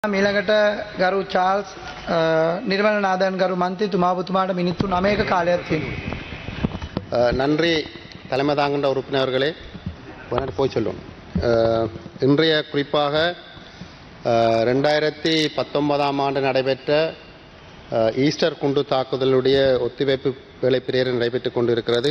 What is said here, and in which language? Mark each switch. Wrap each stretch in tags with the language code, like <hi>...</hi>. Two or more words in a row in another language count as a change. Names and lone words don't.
<si>ඊළඟට ගරු චාල්ස් නිර්මල නාදන් ගරු මන්ත්‍රීතුමා ඔබතුමාට මිනිත්තු 9ක කාලයක් තියෙනවා.</si> <ta>நன்றி தலைமை தாங்கின்ற உறுப்பினர்களே. போய் சொல்லும் இன்றைய குறிப்பாக 2019ஆம் ஆண்டு நடைபெற்ற ஈஸ்டர் குண்டு தாக்குதலுடைய ஒத்திவைப்பு வேலை பிரேரணை நடைபெற்றுக் கொண்டிருக்கிறது.</ta>